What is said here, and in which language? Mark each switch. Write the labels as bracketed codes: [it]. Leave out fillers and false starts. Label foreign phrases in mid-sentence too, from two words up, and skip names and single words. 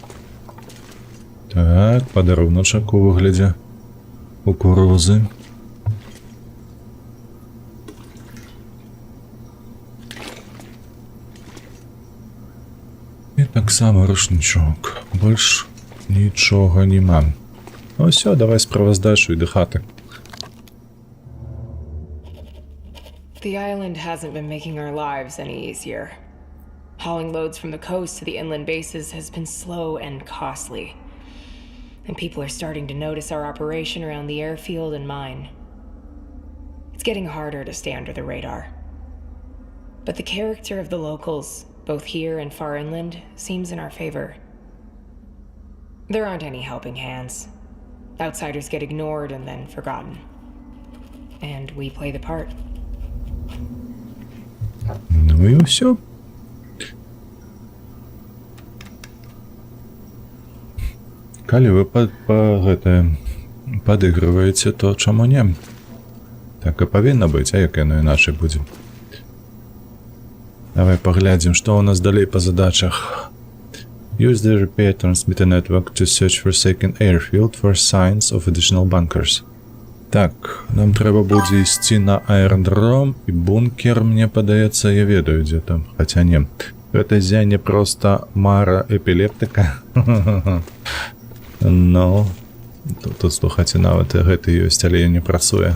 [uk] Так, подаруночок у вигляді кукурузи. І так само рушничок. Більш нічого нема. Ну все, давай справоздачу і до хати. [en] The island hasn't been making our lives any easier. Hauling loads from the coast to the inland bases has been slow and costly. And people are starting to notice our operation around the airfield and mine. It's getting harder to stay under the radar. But the character of the locals, both here and far inland, seems in our favor. There aren't any helping hands. Outsiders get ignored and then forgotten. And we play the part. [uk] Ну і все. [be] Калі вы падыгрываеце, то чаму не? Так і павінна быць, а як яно іначай будзе? Давай паглядзім, што ў нас далей па задачах. [en] Use the repair transmitter network to search for second airfield for signs of additional bunkers. [be] Так, нам трэба будзе ісці на аэродром, і бункер, мне падаецца, я ведаю, дзе там. Хаця не. Гэта зянне проста мара эпілептыка. Ну, тут слухайце, нават гэта ёсць, але не працуе.